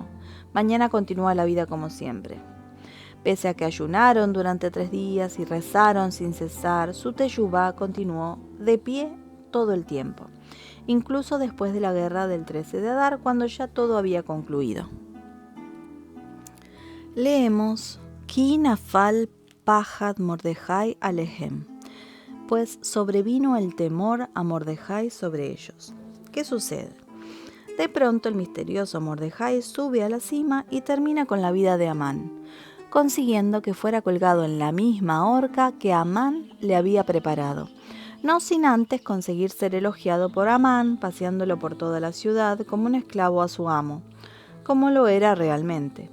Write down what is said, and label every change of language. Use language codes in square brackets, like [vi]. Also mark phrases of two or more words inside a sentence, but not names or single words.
[es] Mañana continúa la vida como siempre. Pese a que ayunaron durante 3 días y rezaron sin cesar, su teshuvá continuó de pie todo el tiempo, incluso después de la guerra del 13 de Adar, cuando ya todo había concluido. Leemos, [he] כי נפל פחד מרדכי עליהם. [es] Pues sobrevino el temor a Mordejai sobre ellos. ¿Qué sucede? De pronto el misterioso Mordejai sube a la cima y termina con la vida de Amán, consiguiendo que fuera colgado en la misma horca que Amán le había preparado, no sin antes conseguir ser elogiado por Amán, paseándolo por toda la ciudad como un esclavo a su amo, como lo era realmente.